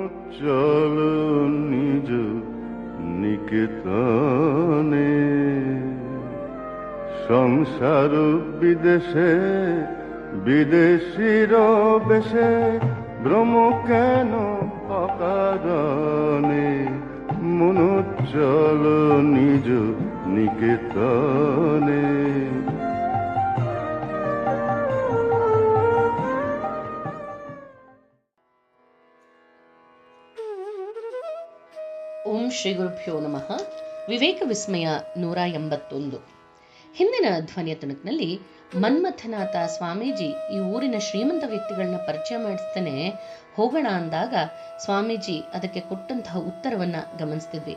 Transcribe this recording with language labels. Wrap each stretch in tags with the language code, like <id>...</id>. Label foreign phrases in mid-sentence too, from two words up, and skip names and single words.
<bn>চলো নিজ নিকেতনে, সংসার বিদেশে বিদেশির বেশে ভ্রম কেন অকারণে, মন চলো নিজ নিকেতনে।</bn> <kn>ಓಂ ಶ್ರೀ ಗುರುಭ್ಯೋ ನಮಃ. ವಿವೇಕ ವಿಸ್ಮಯ 181. ಹಿಂದಿನ ಧ್ವನಿಯ ತುಣುಕಿನಲ್ಲಿ ಮನ್ಮಥನಾಥ ಸ್ವಾಮೀಜಿ ಈ ಊರಿನ ಶ್ರೀಮಂತ ವ್ಯಕ್ತಿಗಳನ್ನ ಪರಿಚಯ ಮಾಡಿಸ್ತೇನೆ ಹೋಗೋಣ ಅಂದಾಗ ಸ್ವಾಮೀಜಿ ಅದಕ್ಕೆ ಕೊಟ್ಟಂತಹ ಉತ್ತರವನ್ನ ಗಮನಿಸ್ತಿದ್ವಿ.</kn>